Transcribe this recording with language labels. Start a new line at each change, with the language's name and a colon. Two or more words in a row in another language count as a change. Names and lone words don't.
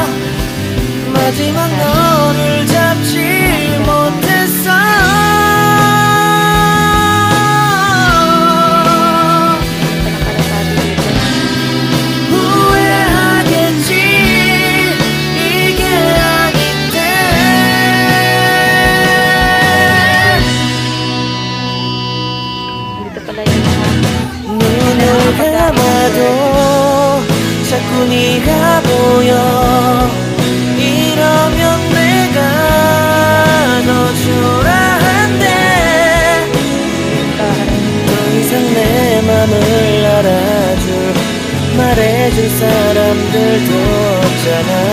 Korean: 마지막 너를 잡지 못했어. 후회하겠지. 이게 아닌데.
Filipino: Dito pala yung mga
Korean: 눈을 감아도 자꾸 네가 보여. 이러면 내가 더 초라한데. 더 이상 내 맘을 알아줄 말해줄 사람들도 없잖아.